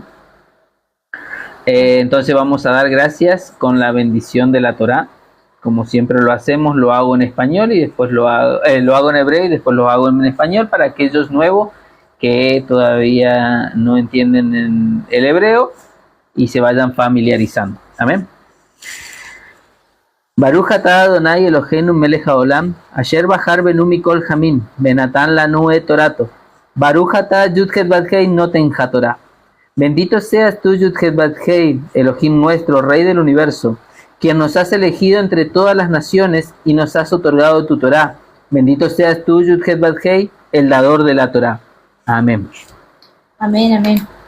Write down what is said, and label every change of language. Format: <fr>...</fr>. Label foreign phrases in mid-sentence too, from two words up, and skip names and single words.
<es>Entonces vamos a dar gracias con la bendición de la Torá. Como siempre lo hacemos, lo hago en español y después lo hago en hebreo y después lo hago en español para aquellos nuevos que todavía no entienden en el hebreo y se vayan familiarizando. Amén.</es> <he>ברוך אתה אדוני אלוהינו מלך העולם אשר בחר בנו מכל העמים ונתן לנו את תורתו. ברוך אתה יוד-הא ואו-הא נותן התורה.</he> <es>Bendito seas tú, Yud-Het Vav-Hei, Elohim nuestro, Rey del universo, quien nos has elegido entre todas las naciones y nos has otorgado tu Torá. Bendito seas tú, Yud-Het Vav-Hei, el dador de la Torá. Amén. Amén, amén.</es>